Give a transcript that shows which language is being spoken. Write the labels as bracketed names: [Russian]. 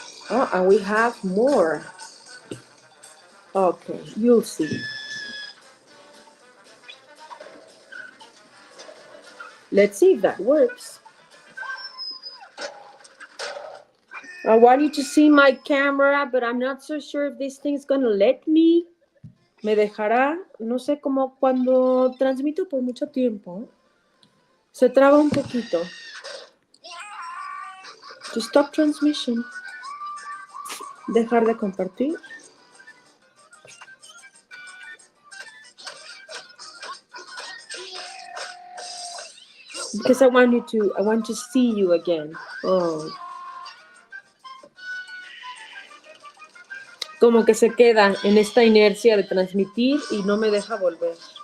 [English] Oh, and we have more. Okay, you'll see. Let's see if that works. I want you to see my camera, but I'm not so sure if this thing's gonna let me. [Spanish] Me dejará, no sé, como cuando transmito por mucho tiempo. Se traba un poquito. [English] To stop transmission. [Spanish] Dejar de compartir. [English] Because I want to see you again. Oh. [Spanish] Como que se queda en esta inercia de transmitir y no me deja volver.